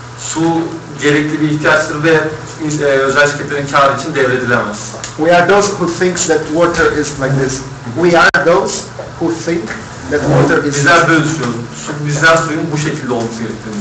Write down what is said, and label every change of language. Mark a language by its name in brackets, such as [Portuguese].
[Turkish] Su gerekli bir ihtiyaçtır ve özel şirketlerin kârı için devredilemez. [English] We are those who thinks that water is like this. We are those who think that water is. [Turkish] Bizler böyle düşünüyoruz. Bizler suyun bu şekilde olması gerektiğini.